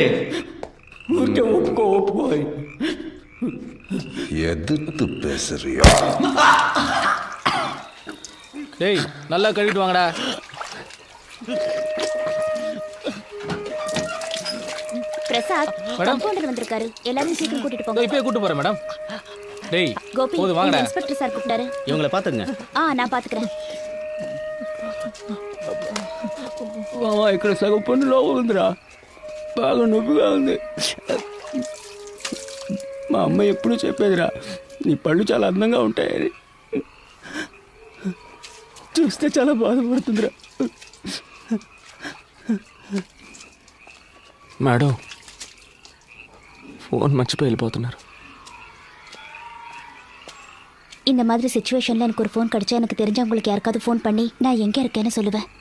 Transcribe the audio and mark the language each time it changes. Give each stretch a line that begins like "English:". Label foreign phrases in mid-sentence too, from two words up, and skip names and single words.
Telugu: ఊరికే ఒప్పుకో.
Tamil: எதிர்த்து பேசுறியா? டேய் நல்லா கழுவிட்டு வாங்கடா. பிரசாத் கம்பவுண்டர் வந்திருக்காரு, எல்லாரும் சீக்கிரம் கூட்டிட்டு போங்க. இப்பவே கூட்டி போறேன் மேடம். டேய் கோபி, போது வாங்கடா. இன்ஸ்பெக்டர் சார் கூப்பிட்டாரு. இவங்களை பாத்துங்க. நான் பாத்துக்கிறேன்.
Telugu: ఇక్కడ సగం పన్ను లోపల ఉందిరా, బాగా నొప్పిగా ఉంది. మా అమ్మ ఎప్పుడూ చెప్పేదిరా, నీ పళ్ళు చాలా అందంగా ఉంటాయని. చూస్తే చాలా బాధపడుతుందిరా. మేడం, ఫోన్ మర్చిపోయి వెళ్ళిపోతున్నారు.
Tamil: இந்த மாதிரி சிச்சுவேஷன்ல எனக்கு ஒரு ஃபோன் கிடைச்சா எனக்கு தெரிஞ்சவங்களுக்கு யாருக்காவது ஃபோன் பண்ணி நான் எங்க இருக்கேன்னு சொல்லுவேன்.